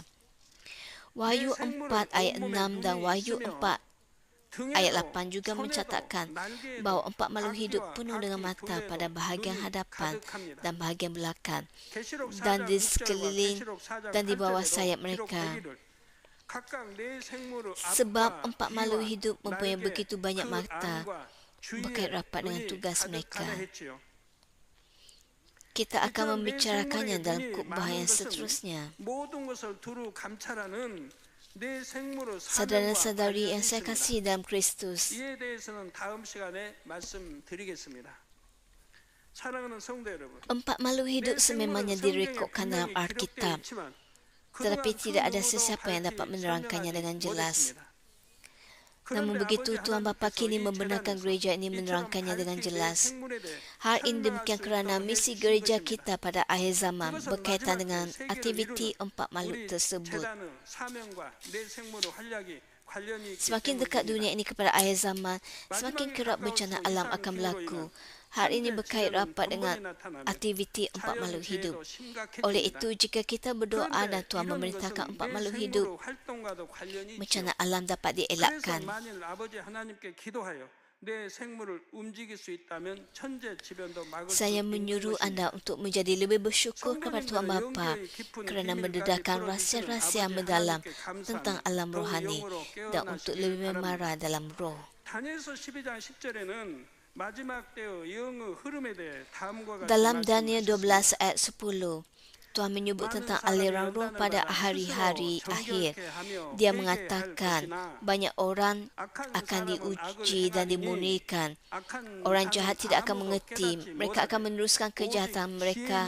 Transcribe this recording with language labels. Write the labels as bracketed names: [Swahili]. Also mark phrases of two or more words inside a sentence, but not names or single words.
[Malay] Wahyu 4 ayat 6 dan Wahyu 4 ayat 8 juga mencatatkan bahawa empat makhluk hidup penuh dengan mata pada bahagian hadapan dan bahagian belakang dan di sekeliling dan di bawah sayap mereka. Sebab empat makhluk hidup mempunyai begitu banyak mata, berkait rapat dengan tugas mereka. kita akan [Korean] 이처럼 내 [Malay] membicarakannya [Korean] 생물에게 [Malay] dalam [Korean] 등이 [Malay] khutbah yang [Korean] 많은 것은 [Malay] seterusnya. [Korean] 모든 것을 두루 감찰하는 내 생물의 [Malay] Saudara-saudari yang [Korean] 사명과 [Malay] saya [Korean] 관련이 [Malay] kasih [Korean] 있습니다. [Malay] dalam Kristus, [Korean] 이에 대해서는 다음 시간에 말씀드리겠습니다. 사랑하는 성도 여러분, [Malay] empat makhluk hidup [Korean] 내 생물은 [Malay] sememangnya [Korean] 성경에 [Malay] direkodkan dalam [Korean] 분명히 기록되어 [Malay] Alkitab, [Korean] 있지만 [Malay] tetapi [Korean] 그동안 [Malay] tidak [Korean] 그 [Malay] ada [Korean] 누구도 [Malay] sesiapa yang dapat [Korean] 밝히 [Malay] menerangkannya [Korean] 설명하지 [Malay] dengan jelas. [Korean] 못했습니다. [Malay] Namun [Korean] 그런데 [Malay] begitu [Korean] 아버지 [Malay] Tuhan Bapa [Korean] 하나님께서 [Malay] kini [Korean] 이 [Malay] membenarkan [Korean] 재단에서 [Malay] gereja ini [Korean] 이처럼 [Malay] menerangkannya dengan [Korean] 밝히 내 [Malay] jelas. [Korean] 생물에 대해 [Malay] Hal ini [Korean] 설명할 [Malay] demikian [Korean] 수 [Malay] kerana [Korean] 있도록 [Malay] misi [Korean] 해주신 [Malay] gereja [Korean] 것입니다. [Malay] kita pada akhir zaman [Korean] 그것은 [Malay] berkaitan [Korean] 마지막 [Malay] dengan [Korean] 때 세계를 [Malay] aktiviti [Korean] 이루는 [Malay] empat makhluk [Korean] 우리 [Malay] tersebut. [Korean] 재단의 사명과 내 생물의 활약이 관련이 있기 [Malay] Semakin dekat dunia [Korean] 때문입니다. [Malay] ini kepada akhir zaman, semakin kerap bencana alam akan berlaku. Hal ini berkait rapat dengan aktiviti empat makhluk hidup. Oleh itu, jika kita berdoa dan Tuhan memerintahkan empat makhluk hidup, bencana alam dapat dielakkan. [Korean] 만일 아버지 하나님께 기도하여 내 생물을 움직일 수 있다면 천재 지변도 막을 수 [Malay] Saya [Korean] 있는 [Malay] menyuruh [Korean] 것입니다. [Malay] anda untuk menjadi lebih bersyukur kepada Tuhan Bapa kerana mendedahkan rahsia-rahsia mendalam tentang alam rohani dan untuk lebih memarah dalam roh. [Korean] 다니엘서 12장 10절에는 마지막 때의 영의 흐름에 대해 다음과 같이 [Malay] Dalam Daniel [Korean] 말씀하셨습니다. [Malay] 12 ayat 10, Tuhan menyebut tentang aliran roh pada hari-hari akhir. Dia mengatakan banyak orang akan diuji dan dimurnikan. Orang jahat tidak akan mengerti. Mereka akan meneruskan kejahatan mereka.